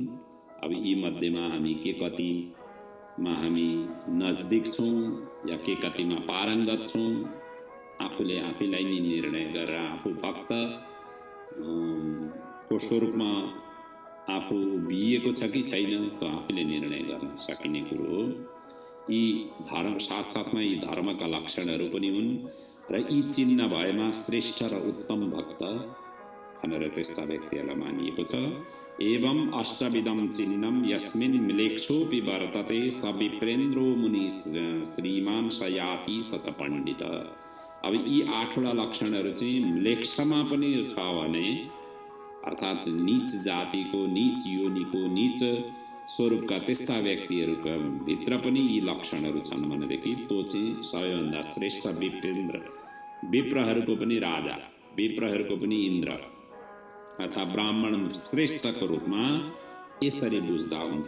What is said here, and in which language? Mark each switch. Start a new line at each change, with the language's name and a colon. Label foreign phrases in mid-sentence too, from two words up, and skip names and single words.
Nepali: अब यी मध्येमा हामी के कतिमा हामी नजदिक छौँ या के कतिमा पारङ्गत छौँ, आफूले आफैलाई नै निर्णय गरेर आफू भक्त को स्वरूपमा आफू बिएको छ कि छैन त आफूले निर्णय गर्न सकिने कुरो हो। यी धर्म साथसाथमा यी धर्मका लक्षणहरू पनि हुन् र यी चिन्ह भएमा श्रेष्ठ र उत्तम भक्त भनेर त्यस्ता व्यक्तिहरूलाई मानिएको छ।
Sanskrit: एवं अष्टविधम चिन्हम यस्मिन् म्लेच्छोऽपि वर्तते स विप्रेन्द्रो मुनि श्रीमान सयाति सच पण्डित।
Nepali: अब यी 8वटा लक्षणहरू चाहिँ म्लेच्छमा पनि छ भने, अर्थात् नीच जातिको, नीच योनिको, नीच स्वरूपका त्यस्ता व्यक्तिहरूका भित्र पनि यी लक्षणहरू छन् भनेदेखि त्यो चाहिँ सबैभन्दा श्रेष्ठ विप्रेन्द्र, विप्रहरूको पनि राजा, विप्रहरूको पनि इन्द्र अर्थात् ब्राह्मण श्रेष्ठको रूपमा यसरी बुझ्दा हुन्छ।